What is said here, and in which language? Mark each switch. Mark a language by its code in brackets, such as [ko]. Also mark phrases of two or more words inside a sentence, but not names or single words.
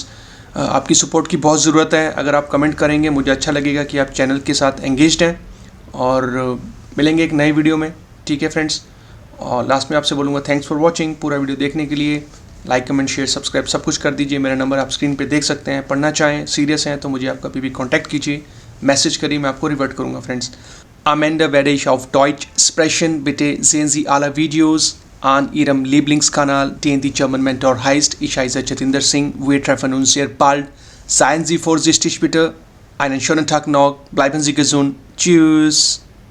[hi] आपकी सपोर्ट की बहुत ज़रूरत है, अगर आप कमेंट करेंगे मुझे अच्छा लगेगा कि आप चैनल के साथ एंगेज्ड हैं, और मिलेंगे एक नए वीडियो में, ठीक है फ्रेंड्स। और लास्ट में आपसे बोलूँगा [en] thanks for watching. [hi] पूरा वीडियो देखने के लिए [en] like comment share subscribe [hi] सब कुछ कर दीजिए। मेरा नंबर आप स्क्रीन पे देख सकते हैं। पढ़ना चाहें, सीरियस हैं तो मुझे आप कभी भी कॉन्टैक्ट कीजिए, मैसेज करिए, मैं आपको रिवर्ट करूँगा फ्रेंड्स। [de] Am Ende werde ich auf Deutsch sprechen. Bitte sehen Sie alle Videos an Ihrem Lieblingskanal, den die German Mentor heißt. Ich heiße Jatinder Singh. Wir treffen uns sehr bald. Seien Sie vorsichtig bitte. Einen schönen Tag noch. Bleiben Sie gesund. Tschüss.